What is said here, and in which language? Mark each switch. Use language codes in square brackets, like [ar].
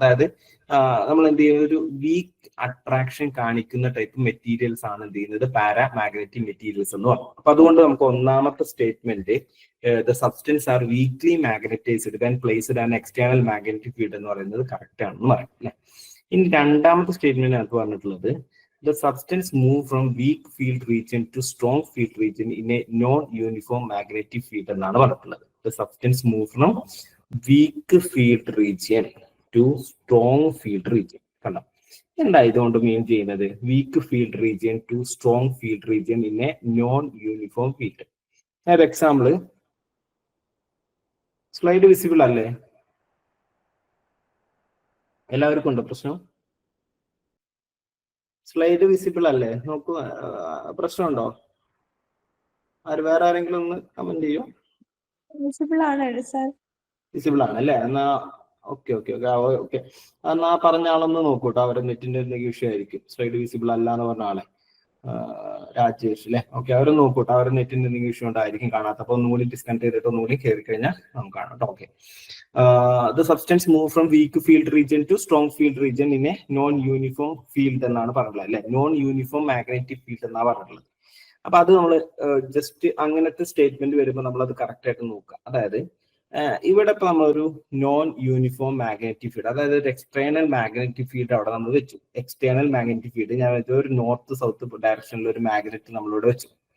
[ml] അതായത് നമ്മൾ എന്ത് ചെയ്യുന്നത് ഒരു വീക്ക് അട്രാക്ഷൻ കാണിക്കുന്ന ടൈപ്പ് മെറ്റീരിയൽസ് ആണ് എന്ത് ചെയ്യുന്നത് പാരാമാഗ്നറ്റിക് മെറ്റീരിയൽസ് എന്ന് പറഞ്ഞു. അപ്പൊ അതുകൊണ്ട് നമുക്ക് ഒന്നാമത്തെ statement [en] the substance are weakly magnetised when placed an external magnetic field [ml] എന്ന് പറയുന്നത് കറക്റ്റ് ആണെന്ന് പറയും അല്ലെ. ഇനി രണ്ടാമത്തെ സ്റ്റേറ്റ്മെന്റിനകത്ത് പറഞ്ഞിട്ടുള്ളത് [en] the substance move from weak field region to strong field region in a non-uniform magnetic field [ml] എന്നാണ് പറഞ്ഞിട്ടുള്ളത്. [en] The substance move from weak field region to strong field region. [ml] കണ്ടോ എന്താ ഇതുകൊണ്ട് മീൻ ചെയ്യുന്നത്? [en] Weak field region to strong field region in a non uniform field. [ml] ഒരു example, slide visible അല്ലേ? എല്ലാവർക്കും ഉണ്ടോ പ്രശ്നം? സ്ലൈഡ് വിസിബിൾ അല്ലേ? നോക്കൂ, പ്രശ്നമുണ്ടോ? വേറെ ആരെങ്കിലും ഒന്ന് കമന്റ് ചെയ്യോ? വിസിബിൾ ആണ് സർ. വിസിബിൾ ആണ് അല്ലേ? എന്നാ ഓക്കെ ഓക്കെ ഓക്കെ ഓക്കെ. എന്നാ പറഞ്ഞ ആളൊന്ന് നോക്കൂട്ടോ, അവരുടെ നെറ്റിന്റെ എന്തെങ്കിലും ഇഷ്യൂ ആയിരിക്കും. സ്ലൈഡ് വിസിബിൾ അല്ല എന്ന് പറഞ്ഞ ആളെ രാജേഷ് അല്ലേ? ഓക്കെ, അവർ നോക്കൂട്ടോ, അവരുടെ നെറ്റിന്റെ എന്തെങ്കിലും ഇഷ്യൂ ഉണ്ടായിരിക്കും കാണാത്ത. അപ്പൊ ഒന്നുകൂടി ഡിസ്കണക്ട് ചെയ്തിട്ട് ഒന്നുകൂടി കയറി കഴിഞ്ഞാൽ നമുക്ക് കാണാം കേട്ടോ. [en] okay, the substance move from weak field region to strong field region in a non-uniform field [ml] എന്നാണ് പറഞ്ഞത് അല്ലെ. നോൺ യൂണിഫോം മാഗ്നറ്റിക് ഫീൽഡ് എന്നാണ് പറഞ്ഞിട്ടുള്ളത്. അപ്പൊ അത് നമ്മൾ ജസ്റ്റ് അങ്ങനത്തെ സ്റ്റേറ്റ്മെന്റ് വരുമ്പോൾ നമ്മൾ അത് കറക്റ്റ് ആയിട്ട് നോക്കുക. അതായത് ഇവിടെ ഇപ്പൊ നമ്മളൊരു നോൺ യൂണിഫോം മാഗ്നറ്റിക് ഫീൽഡ്, അതായത് ഒരു എക്സ്റ്റേണൽ മാഗ്നറ്റിക് ഫീൽഡ് അവിടെ നമ്മൾ വെച്ചു. എക്സ്റ്റേണൽ മാഗ്നറ്റിക് ഫീൽഡ് ഞാൻ വെച്ചു ഒരു നോർത്ത് സൗത്ത് ഡയറക്ഷനിൽ ഒരു മാഗ്നറ്റ് നമ്മളിവിടെ വെച്ചു.